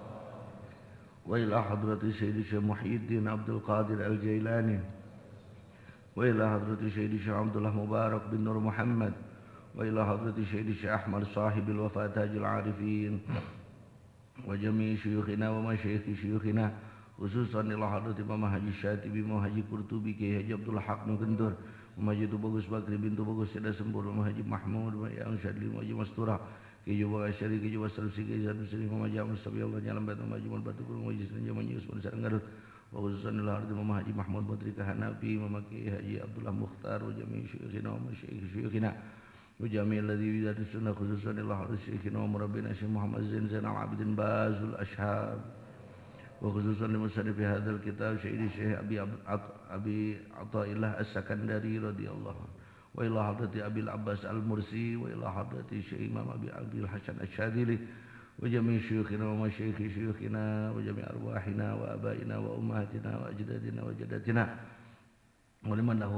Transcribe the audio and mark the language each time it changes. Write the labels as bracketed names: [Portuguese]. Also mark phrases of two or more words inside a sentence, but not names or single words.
[Arabic] وإلى حضرة سيد الشيخ محي الدين عبد القادر الجيلاني وإلى حضرة سيد الشيخ عبد الله مبارك بن نور محمد وإلى حضرة سيد الشيخ أحمد صاحب الوفاة تاج العارفين وجميع شيوخنا ومشايخ شيوخنا خصوصا إلى حضرة إمام حاجي شاطبي، إمام حاجي Syatibi, Imam Haji Qurtubi, Kiai Haji Abdul Haq Nugentur, Imam Haji Tubagus Bakri bintu Bagus Seda Sempur, Imam Haji Mahmud, Imam Syadli, Imam Haji Masturah, Kiai Juba Asyari, Kiai Juba Sarsi, Kiai Zadu Sri, Imam Haji Mustafa Allah Nyalam Batu, Imam Haji Batu Kurung, Imam Haji Senja, إمام حاجي عثمان سارانغاروت، خصوصا إلى حضرة إمام حاجي محمود بدريكا حنفي، إمام كياهي حاجي عبد الله مختار، جميع شيوخنا ومشايخ شيوخنا وجميع الذي بدعة سنة خصوصا إلى حضرة شيخنا ومربينا Syekh Muhammad Zainal Abidin Bazul Ashhab وخصوصا لمصنف هذا الكتاب سيد الشيخ أبي عطاء الله السكندري رضي الله عنه وإلى حضرة أبي العباس المرسي وإلى حضرة الشيخ إمام أبي الحسن الشاذلي وجميع شيوخنا ومشايخ شيوخنا وجميع أرواحنا وآبائنا وأمهاتنا وأجدادنا وجداتنا ولمن له